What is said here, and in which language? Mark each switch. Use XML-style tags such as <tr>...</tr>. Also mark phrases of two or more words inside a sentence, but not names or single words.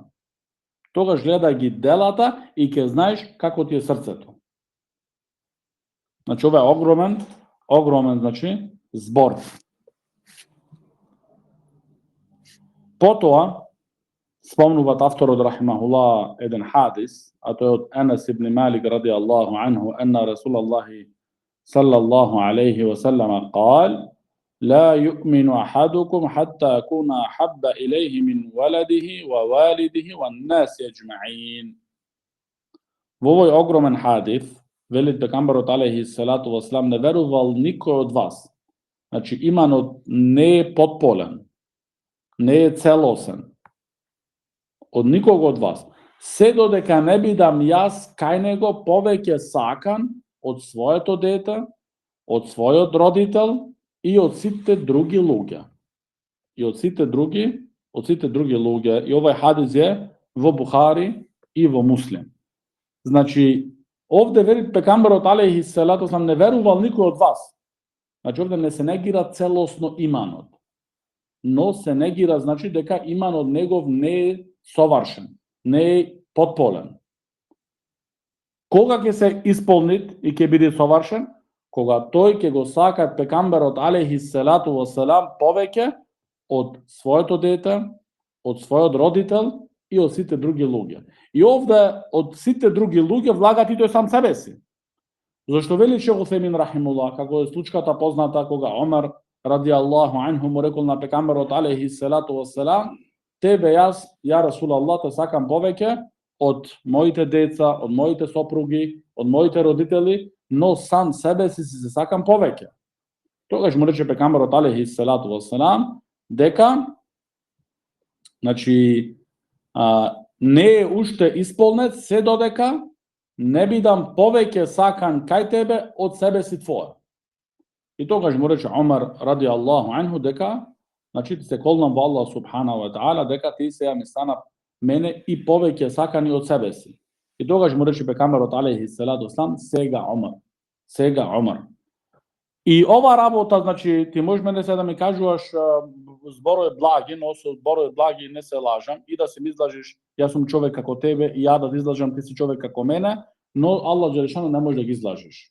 <mk>Тогаш гледа ги делата и ќе знаеш како ти е срцето. Значи, ова е огромен значи, збор. Потоа, спомнуваат авторот</mk> <ar>рахимахуллах</ar> <mk>еден хадис, а тој од Анас ибн Малик</mk> <ar>رضي الله عنه أن رسول الله صلى الله عليه وسلم قال: لا يؤمن أحدكم حتى يكون أحب إليه من ولده ووالده والناس أجمعين.</ar> <mk>Во овој огромен хадис, велит пегамберот</mk> <ar>عليه الصلاة والسلام,</ar> <mk>не верувал никој од вас. Значи, иманот не е потполен, не е целосен од никого од вас. Се додека не бидам јас кај него повеќе сакан од своето дете, од својот родител и од сите други луѓе. И овој хадис е во Бухари и во Муслим. Значи, овде вели пегамберот</mk> <ar>عليه الصلاة والسلام,</ar> <mk>не верувал никој од вас. Значи, овде не се негира целосно иманот, но се негира, значи, дека иманот негов не е совршен, не е потполен. Кога ќе се исполни и ќе биде совршен? Кога тој ќе го сака пегамберот</mk> <ar>عليه الصلاة والسلام</ar> <mk>повеќе од своето дете, од својот родител и од сите други луѓе. И овде од сите други луѓе влагат и тој сам себе си. Зашто вели Шейх Утхаймин рахимуллах, како е случката позната кога Омар</mk> <ar>رضي الله عنه</ar> <mk>му рекол на пегамберот</mk> <ar>عليه الصلاة والسلام:</ar> <mk>тебе јас,</mk> <ar>يا رسول الله,</ar> <mk>те сакам повеќе од моите деца, од моите сопруги, од моите родители, но сам себе си се сакам повеќе. Тогаш му рече пегамберот</mk> <ar>عليه الصلاة والسلام</ar> <mk>дека значи не е уште исполнет се додека не бидам повеќе сакан кај тебе од себе си твоја. И тогаш му рече Омар</mk> <ar>رضي الله عنه</ar> <mk>дека значи ти се колнам во Аллах</mk> <ar>سبحانه وتعالى</ar> <mk>дека ти сега ми стана мене и повеќе сакани од себе си. И тогаш му рече пекамберот</mk> <ar>عليه الصلاة والسلام,</ar> <mk>сега Омар. И ова работа, значи, ти можеш мене се да ми кажуваш зборови благи, но со зборови благи не се лажам и да се ми излажиш, јас сум човек како тебе и ја да излажам, ти си човек како мене, но Аллах джелешано не може да ги излажиш.</mk>